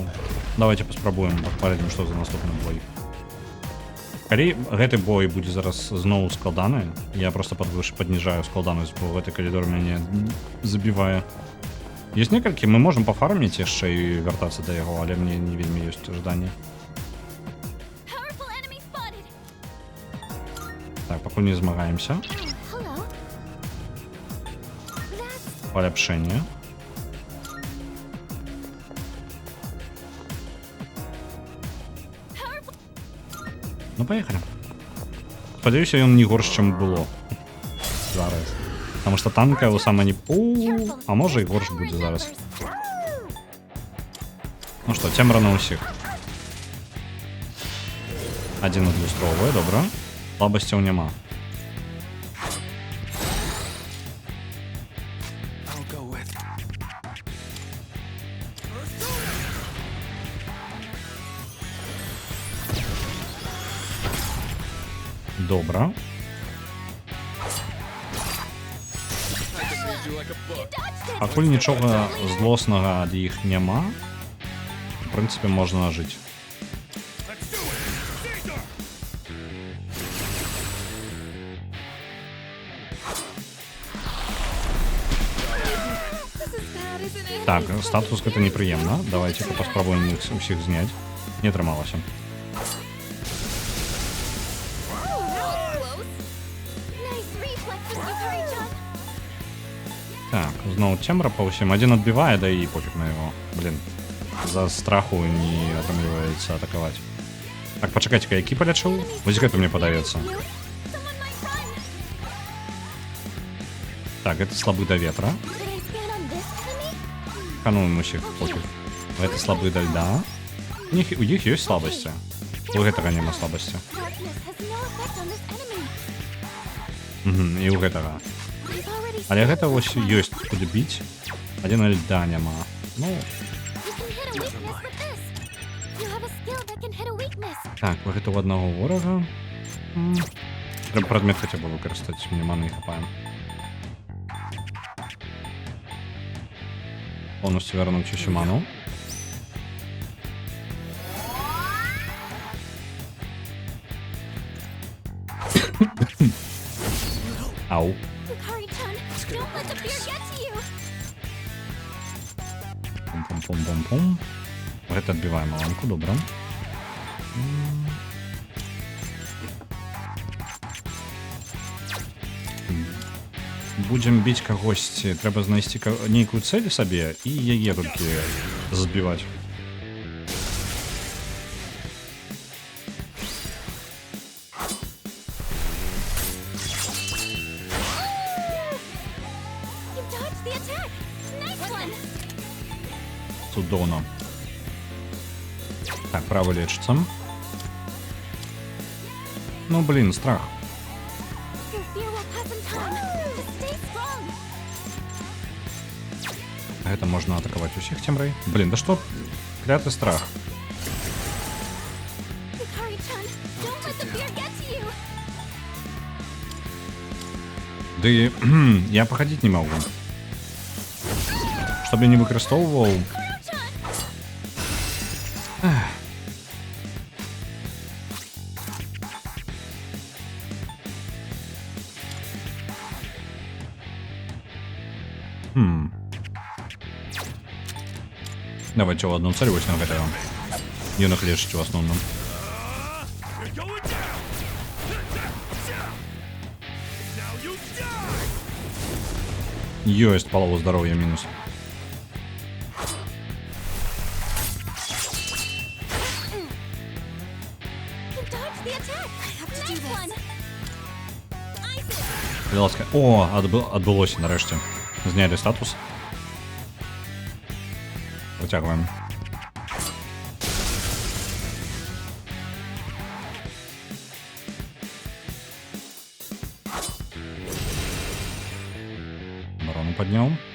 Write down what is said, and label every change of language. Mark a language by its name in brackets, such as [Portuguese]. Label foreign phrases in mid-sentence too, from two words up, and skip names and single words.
[Belarusian] Давайте паспрабуем, паглядзім, што за наступны бой. Калі гэты бой будзе зараз зноў складаны, я просто падніжаю складанасць, бо гэты калідор мяне забівае. Ёсць некалькі, мы можам пафарміць яшчэ і вяртацца да яго, але мне не вельмі ёсць жаданне. [English] Powerful enemy spotted. [Belarusian] Так, пакуль не змагаемся. [English] Hello. That's [Belarusian] Паляпшэнне. Ну, поехали. Спадзяюся, ён не горш, чым было. Зараз. [Russian] Потому что танка его сама не... [Belarusian] А можа і горш будзе зараз. Ну што, цемра на ўсіх. Один адлюстроўвае, добра. Слабасцяў няма. [English] I'll go with. [Belarusian] Добра. [English] I can read you like a book. [Belarusian] Пакуль нічога злоснага ад іх няма. В прынцыпе, можна жыць. [English] Let's do it. Caesar! This is bad, isn't it? [Belarusian] Так, статус гэта непрыемна. Давайте-ка паспрабуем іх усіх зняць. Не атрымалася. [English] Oh, that was close. Nice reflexes, Yukari-chan. [Belarusian] Так, зноў цемра па ўсім. Адзін адбівае, да і пофіг на яго. Блін, з-за страху не атрымліваецца атакаваць. Так, пачакайце-ка, які палячыў? Вось гэта мне падаецца. [English] You? Someone might run. [Belarusian] Так, гэта слабы да ветра. [English] Could I scan on this enemy? [Belarusian] Кануем усіх, пофіг. Гэта слабы да льда. У іх ёсць слабасці. У гэтага няма слабасці. [English] Darkness has no effect on this enemy. [Belarusian] І ў гэтага. [English] I've already [Belarusian] Але [English] scanned [Belarusian] гэта [English] this [Belarusian] вось [English] one. [Belarusian] ёсць куды біць. Адзін льда няма. Ну, [English] You can hit a weakness with this. You have a skill that can hit a weakness. [Belarusian] так, гэта ў аднаго ворага. Трэба прадмет хаця бы выкарыстаць, мне маны не хапае. Полностью вярнуць усю ману. Ау. [English] Yukari-chan, don't let the fear get to you. Пум-пум-пум-пум-пум. [Belarusian] Гэта адбіваем маланку, добра. Будзем біць кагосьці, трэба знайсці нейкую цэль сабе і яе толькі збіваць. [English] You dodged the attack. Nice one. [Belarusian] Цудоўна. Так, правы лечыцца. Ну, блін, страх. [English] Your fear will pass in time. Just stay strong. [Belarusian] Гэта можна атакаваць усіх цемрай. Блін, да што? Кляты страх. [English] Yukari-chan, don't let the fear get to you. [Belarusian] Ды я пахадзіць не магу. Чтоб я не выкарыстоўваў. Kuro-chan. Давайте ў адну цэль вось на гэтага. Юнак лечыць у асноўным. [English] You're going down. Now you die. [Belarusian] Ёсць палову здароўя мінус. [English] You dodged the attack. I have to do this. Isis. [Belarusian] Ласка. О, адбылося нарэшце. Знялі статус. Выцягваем. Барону падняў.